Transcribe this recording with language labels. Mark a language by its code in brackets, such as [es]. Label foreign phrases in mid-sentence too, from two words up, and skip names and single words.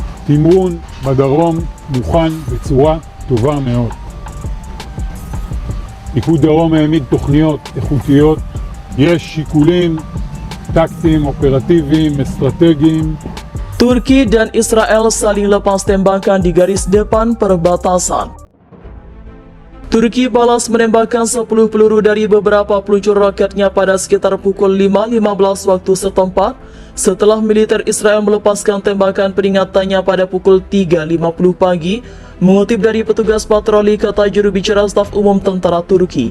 [he] התמרון בדרום מוכן בצורה טובה מאוד. פיקוד דרום העמיד תוכניות איכותיות, יש שיקולים טקטיים, אופרטיביים, אסטרטגיים. [id] Turki dan Israel saling lepas tembakan di garis depan perbatasan. Turki balas menembakkan 10 peluru dari beberapa peluncur roketnya pada sekitar pukul 5.15 waktu setempat, setelah militer Israel melepaskan tembakan peringatannya pada pukul 3.50 pagi, mengutip dari petugas patroli, kata juru bicara staf umum tentara Turki.